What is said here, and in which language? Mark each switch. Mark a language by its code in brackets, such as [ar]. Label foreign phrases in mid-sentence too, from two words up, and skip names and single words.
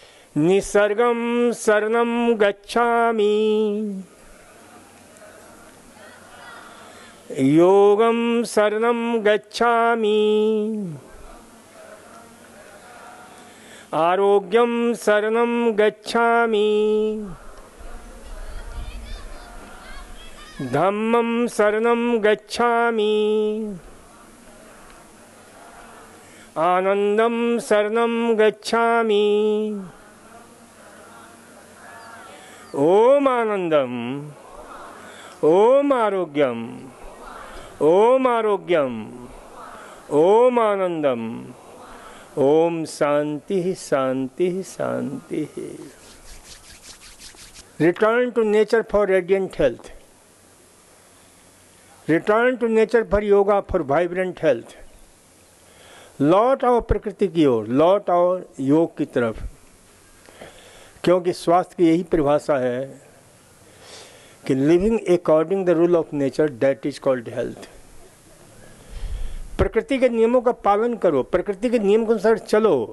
[pi] निसर्गं शरणं गच्छामि, योगं शरणं गच्छामि, आरोग्यं शरणं गच्छामि, धम्मं शरणं गच्छामि, आनंदं शरणं गच्छामि। [sa] ओम आनंदम, ओम आरोग्यम, ओम आरोग्यम, ओम आनंदम, ओम शांति शांति शांति। [en] Return to nature for radiant health, return to nature for yoga for vibrant health. [hi] लौट आओ प्रकृति की ओर, लौट आओ योग की तरफ, क्योंकि स्वास्थ्य की यही परिभाषा है कि [en] living according the rule of nature, that is called health. [hi] प्रकृति के नियमों का पालन करो, प्रकृति के नियम के अनुसार चलो।